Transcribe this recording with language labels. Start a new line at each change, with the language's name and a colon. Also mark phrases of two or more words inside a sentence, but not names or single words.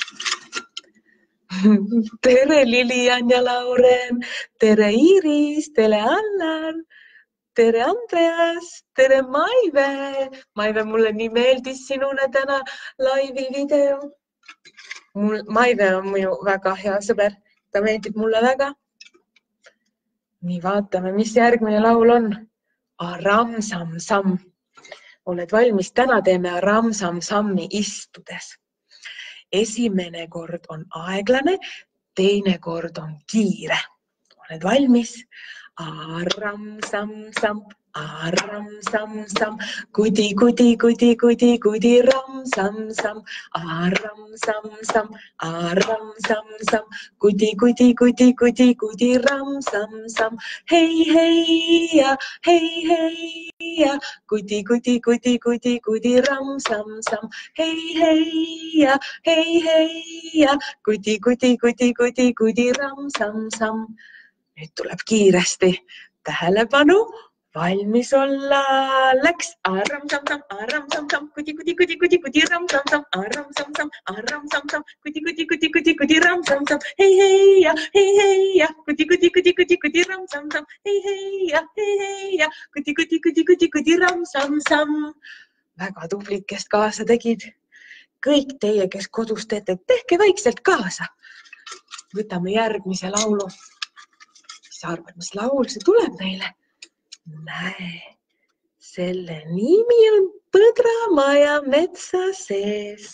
Estonian: Tere Lilian ja Lauren, tere Iris, tere Allar, tere Andreas, tere Maive. Maive, mulle nii meeldis sinune täna laivi video. Maive on minu väga hea sõber, ta meeldib mulle väga. Nii, vaatame, mis järgmine laul on. Aram-sam-sam. Oled valmis? Täna teeme aram-sam-sammi istudes. Esimene kord on aeglane, teine kord on kiire. Oled valmis? Aram-sam-sam, aram-sam-sam, kudi, kudi, kudi, kudi, kudi, ram-sam-sam. Aram-sam-sam, aram-sam-sam, kudi, kudi, kudi, kudi, kudi, ram-sam-sam. Hei, heia, hei, heia, kudi, kudi, kudi, kudi, kudi, ram-sam-sam. Hei, heia, hei, heia, kudi, kudi, kudi, kudi, kudi, ram-sam-sam. Nüüd tuleb kiiresti. Tähelepanu, valmis olla. Läks. Aram-sam-sam, aram-sam-sam, kudi, kudi, kudi, kudi, kudi, ram-sam-sam. Aram-sam-sam, aram-sam-sam, kudi, kudi, kudi, kudi, kudi, ram-sam-sam. Hei, heia, kudi, kudi, kudi, kudi, kudi, ram-sam-sam. Hei, heia, kudi, kudi, kudi, kudi, kudi, ram-sam-sam. Väga tublid, kes kaasa tegid. Kõik teie, kes kodus teete, tehke vaikselt kaasa. Võtame järgmise laulu. Mis arvad, mis laul see tuleb meile? Näe, selle nimi on Põdramaja metsa sees.